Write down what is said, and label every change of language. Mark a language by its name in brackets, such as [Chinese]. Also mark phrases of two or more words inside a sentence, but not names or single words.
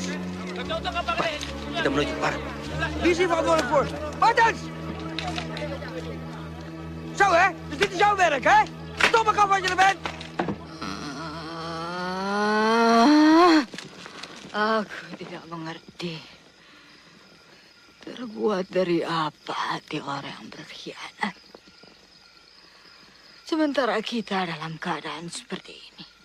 [Indonesian] Kita menuju ke barat. [Dutch] Wie is hier verantwoordelijk voor? Martens! Zo, hè? Dus dit is jouw werk, hè? Stop maar af wat je er bent! [Indonesian] Aku tidak mengerti. Terbuat dari apa hati orang yang berkhianat? Sementara kita dalam keadaan seperti ini.